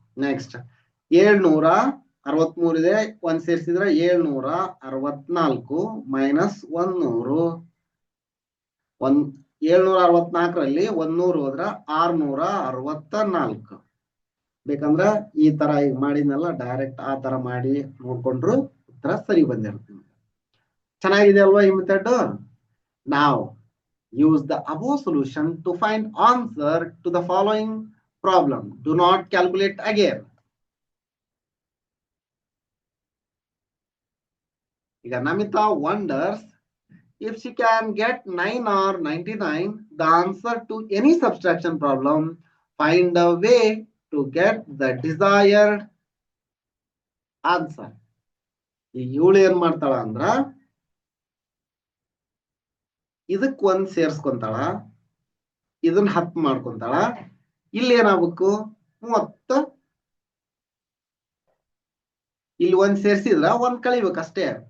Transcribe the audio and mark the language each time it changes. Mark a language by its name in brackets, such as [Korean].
[Kannada] Next 763 ಇದೆ, ಒಂದ್ ಸೇರ್ಸಿದ್ರ 764 minus 100. 764ರಲ್ಲಿ 100 ಹೋದ್ರ 664. ಬೇಕಂದ್ರ ಈ ತರ ಈಗ ಮಾಡಿದ್ನೆಲ್ಲ ಡೈರೆಕ್ಟ್ ಆ ತರ ಮಾಡಿ ನೋಡ್ಕೊಂಡ್ರು ಉತ್ತರ ಸರಿ ಬಂದಿರುತ್ತೆ. ಚೆನ್ನಾಗಿದೆ ಅಲ್ವಾ ಈ ಮೆಥಡ್? ನಾವು [English] use the above solution to find answer to the following problem. Do not calculate again. [Kannada] ಈಗ [English] Namita wonders if she can get 9 or 99 the answer to any subtraction problem. Find a way to get the desired answer. [Kannada] ಈಗ ಇವಳು ಏನ್ ಮಾಡ್ತಾಳ ಅಂದ್ರ ಇದಕ್ ಒಂದ್ ಸೇರ್ಸ್ಕೊಂತಾಳ, ಇದನ್ನ 10 ಮಾಡ್ಕೊಂತಾಳ. ಇಲ್ಲಿ ಏನಾಗಬೇಕು? 30. ಇಲ್ಲಿ ಒಂದ್ ಸೇರ್ಸಿದ್ರ ಒಂದ್ ಕಳಿಬೇಕು ಅಷ್ಟೇ.